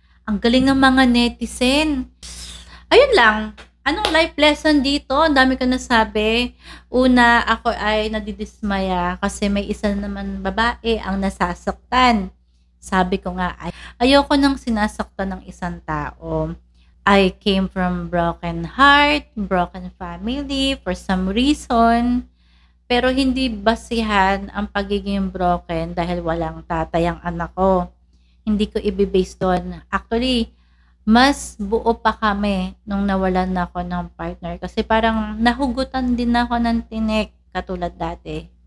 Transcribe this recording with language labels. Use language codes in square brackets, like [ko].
[tl] Ang galing ng mga netizen. Ayun lang. Anong life lesson dito? Ang dami ko nasabi. Una, ako ay nadidismaya kasi may isa naman babae ang nasasaktan. Sabi ko nga, ayoko nang sinasaktan ng isang tao. [en] I came from broken heart, broken family for some reason. [tl] Pero hindi basihan ang pagiging broken dahil walang tatay ang anak ko. Hindi ko i-base doon. Actually, mas buo pa kami nung nawalan na ako ng partner. Kasi parang nahugutan din ako ng tinik katulad dati.